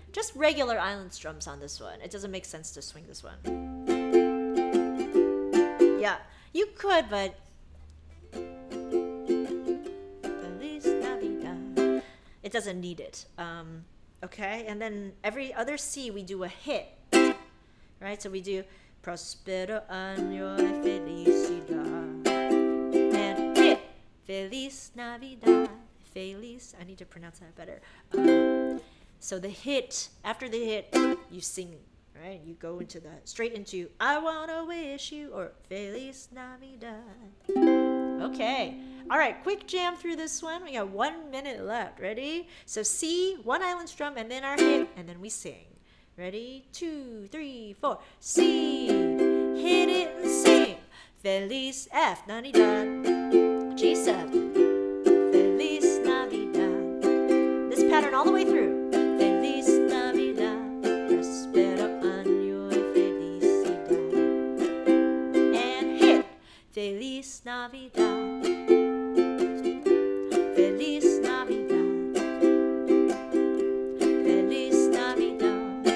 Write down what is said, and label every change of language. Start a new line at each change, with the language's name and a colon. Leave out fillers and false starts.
English: Just regular island strums on this one. It doesn't make sense to swing this one. Yeah, you could, but Feliz Navidad. It doesn't need it. Okay, and then every other C we do a hit. Right, so we do
Spanish: Prospero año y felicidad.
English: And hit. Feliz Navidad. Feliz. I need to pronounce that better. So the hit, after the hit, you sing, right? You go into the, straight into I wanna wish you, or Feliz Navidad. Okay. All right, quick jam through this one. We got 1 minute left. Ready? So C, one island strum, and then our hit, and then we sing. Ready? 2, 3, 4. C, hit it and sing.
Spanish: Feliz F, Navidad. G7. Feliz Navidad.
English: This pattern all the way through.
Spanish: Feliz Navidad. Prospero año y felicidad.
English: And hit. Feliz Navidad.
Spanish: Feliz Navidad. Feliz Navidad.